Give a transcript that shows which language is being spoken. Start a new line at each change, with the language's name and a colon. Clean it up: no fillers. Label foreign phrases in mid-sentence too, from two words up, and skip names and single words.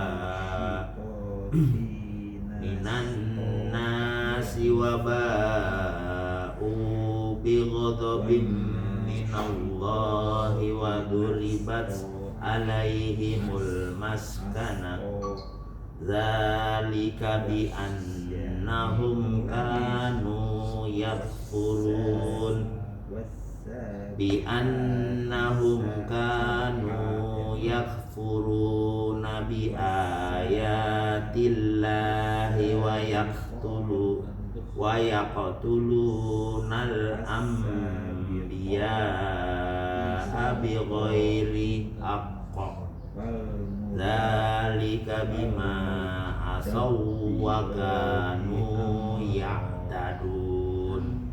Arabic: باءوا بغضب من الله وضربت عليهم المسكنة ذلك بأنهم كانوا يكفرون بآيات الله ويقتلون الأنبياء بغير حق. ذلك بما عصوا وكانوا يعتدون.